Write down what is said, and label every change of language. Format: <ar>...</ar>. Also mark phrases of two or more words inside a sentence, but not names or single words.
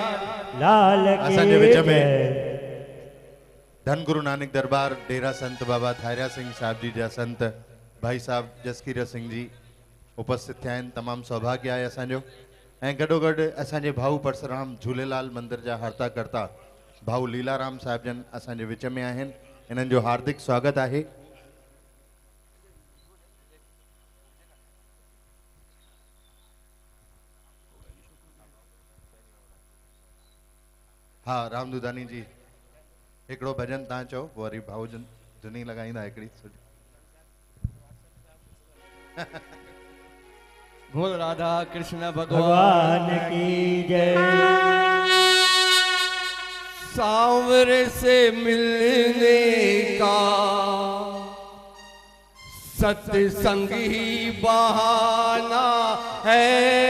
<sd>लाल असांजे विच में धन गुरु नानक दरबार डेरा संत बाबा थारिया सिंह साहब जी जा संत भाई साहब जसकीर सिंह जी उपस्थित थिया आहिनि तमामु सौभाग्य आहे असांजो ऐं गॾोगॾु असांजे भाऊ परसराम झूलेलाल मंदिर जा हर्ता कर्ता भाऊ लीलाराम साहिब जन असांजे विच में आहिनि इन्हनि जो हार्दिक स्वागत आहे। हाँ राम दुधानी जी हिकिड़ो भजन तव्हां चओ वरी भाऊ जन धुनी लॻाईंदा हिकिड़ी</sd> <hi>बोल राधा कृष्ण भगवान की जय। सांवरे से मिलने का सत्संग ही बहाना है।</hi>